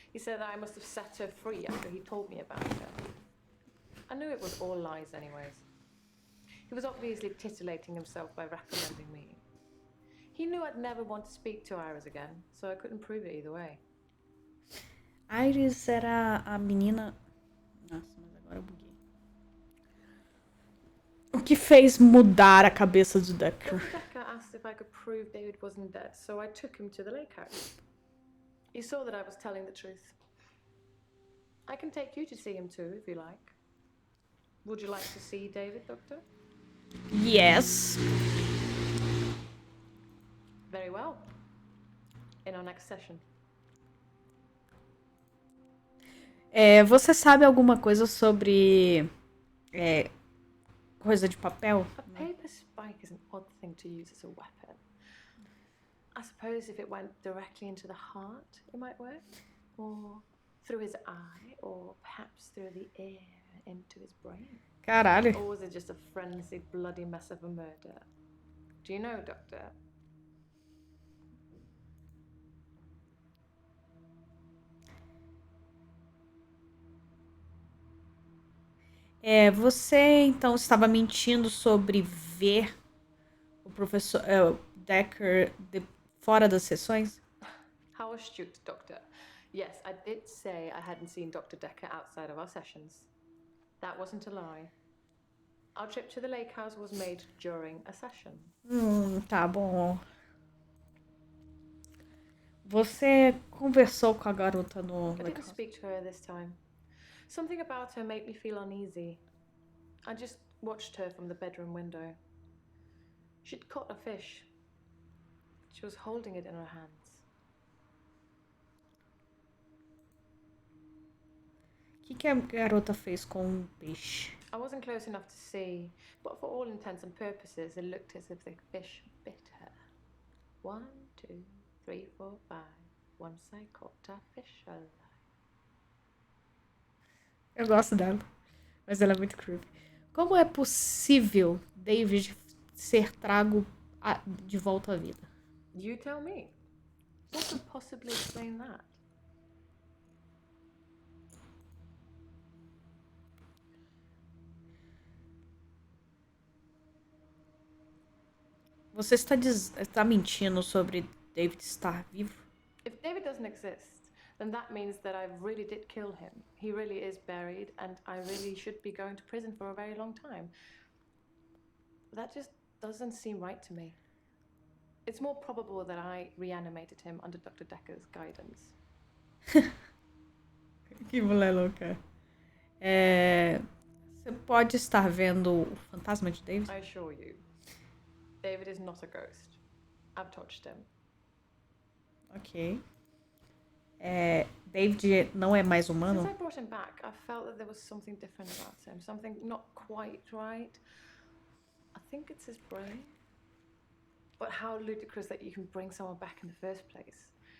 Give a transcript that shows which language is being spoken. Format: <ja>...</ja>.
<en>He said that I must have set her free after he told me about her. I knew it was all lies, anyways. He was obviously titillating himself by recommending me. He knew I'd never want to speak to Iris again, so I couldn't prove it either way.</en> <pt>Iris era a menina... Nossa, mas agora eu buguei. O que fez mudar a cabeça do Dekker?</pt> <en>Dr. Dekker asked if I could prove David wasn't dead, so I took him to the lake house. He saw that I was telling the truth. I can take you to see him too, if you like. Would you like to see David, Doctor? Yes. Very well. In our next session.</en> <pt>Você sabe alguma coisa sobre coisa de papel?</pt> <en>A paper spike is an odd thing to use as a weapon. I suppose if it went directly into the heart, it might work. Or through his eye, or perhaps through the ear into his brain.</en> <pt>Caralho.</pt> <en>Or was it just a frenzied, bloody mess of a murder? Do you know, Doctor?</en> <pt>Você então estava mentindo sobre ver o professor Dekker fora das sessões?</pt> <en>How astute, Doctor. Yes, I did say I hadn't seen Dr. Dekker outside of our sessions. That wasn't a lie. Our trip to the lake house was made during a session.</en> <pt>Tá bom. Você conversou com a garota no</pt> <en>I didn't speak to her this time. Something about her made me feel uneasy. I just watched her from the bedroom window. She'd caught a fish. She was holding it in her hands.</en> <pt>O que a garota fez com o peixe?</pt> <en>I wasn't close enough to see, but for all intents and purposes, it looked as if the fish bit her. 1, 2, 3, 4, 5. Once I caught a fish alive.</en> <pt>Eu gosto dela, mas ela é muito creepy. Como é possível David ser trago de volta à vida?</pt> <en>You tell me. What could possibly explain that?</en> <pt>Você está mentindo sobre David estar vivo?</pt> <en>If David doesn't exist, then that means that I really did kill him. He really is buried, and I really should be going to prison for a very long time. That just doesn't seem right to me. It's more probable that I reanimated him under Dr. Dekker's guidance.</en> <pt>Que mulher louca. Você pode estar vendo o fantasma de David?</pt> <en>I assure you, David is not a ghost. I've touched him.</en> <pt>Ok. David não é mais humano?</pt> <en>Since I brought him back, I felt that there was something different about him. Something not quite right. I think it's his brain. But how ludicrous that you can bring someone back in the first place.</en>